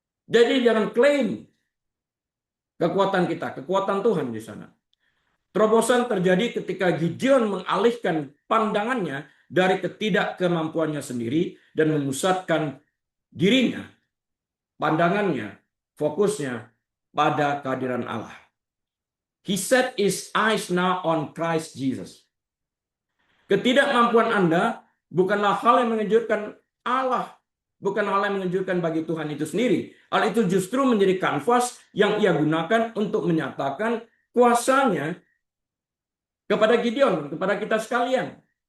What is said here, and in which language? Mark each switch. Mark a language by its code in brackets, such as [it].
[id] Jadi jangan klaim kekuatan kita, kekuatan Tuhan di sana. Terobosan terjadi ketika Gideon mengalihkan pandangannya dari ketidakkemampuannya sendiri dan memusatkan dirinya, pandangannya, fokusnya pada kehadiran Allah. [en] He set his eyes now on Christ Jesus. [id] Ketidakmampuan Anda bukanlah hal yang mengejutkan Allah, bukan hal yang mengejutkan bagi Tuhan itu sendiri. Hal itu justru menjadi kanvas yang ia gunakan untuk menyatakan kuasanya kepada Gideon, kepada kita sekalian.